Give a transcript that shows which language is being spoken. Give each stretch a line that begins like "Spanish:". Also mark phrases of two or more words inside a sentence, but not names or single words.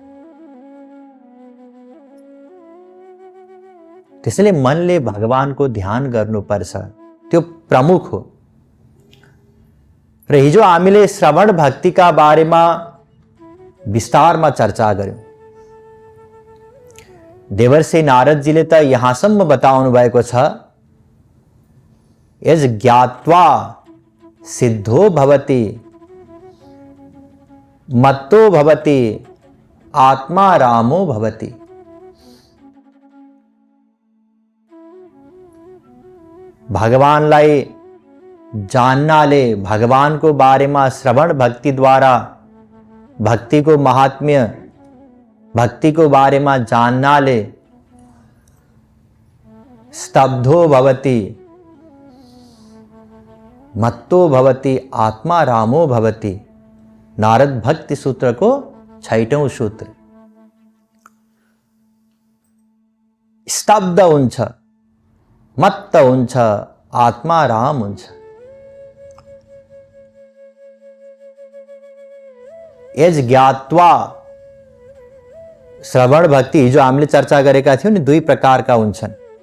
Nepali: त्यसैले मनले भगवानको ध्यान गर्नुपर्छ, त्यो प्रमुख हो। र हिजो हामीले श्रवण भक्तिका बारेमा विस्तारमा चर्चा गर्यौं। देवर्षि नारदजीले त यहाँसम्म बताउनु भएको छ,
Sanskrit: यज ज्ञात्वा सिद्धो भवति, मत्तो भवति, आत्मा रामो भवति।
Nepali: भगवानलाई जान्नाले, भगवानको बारेमा श्रवण भक्ति द्वारा भक्ति को महात्म्य, भक्ति को बारेमा जान्नाले
Sanskrit: स्तब्धो भवति, मत्तो भवति, आत्मा रामो भवति।
Hindi: नारद भक्ति सूत्र को 6वां सूत्र।
Nepali: स्तब्ध हुन्छ, मत्त हुन्छ, आत्मा राम हुन्छ।
Sanskrit: एज ज्ञात्वा
Nepali: श्रवण भक्ति हिजो हामीले चर्चा गरेका थियौं नि, दुई प्रकारका हुन्छन्।